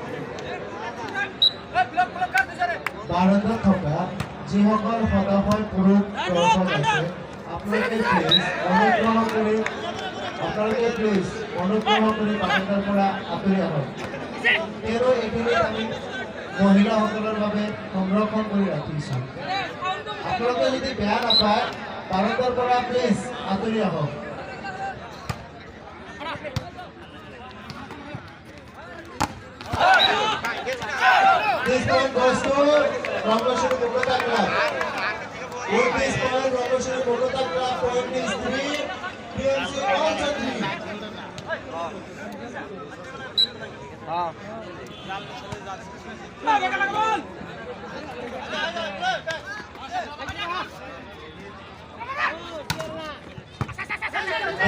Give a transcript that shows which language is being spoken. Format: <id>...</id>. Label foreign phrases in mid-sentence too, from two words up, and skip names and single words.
<as>বাৰান্দা থকা যিহঁকল হোদাহয় পুৰুষ দৰ্শক আছে আপোনালোকে please অনুগ্রহ করে বারান্দার পৰা আঁতৰি আহক এৰো এখিনি আমি মহিলাসকলৰ বাবে সংৰক্ষণ কৰি ৰাখিছো আপোনালোকে যদি বেয়া নাপায় বাৰান্দাৰ পৰা প্লিজ আঁতৰি আহক</as> <en>This point goes to Rangashiri Bogota Club. With this point, Rangashiri Bogota Club point is 3. DMC also 3.</en>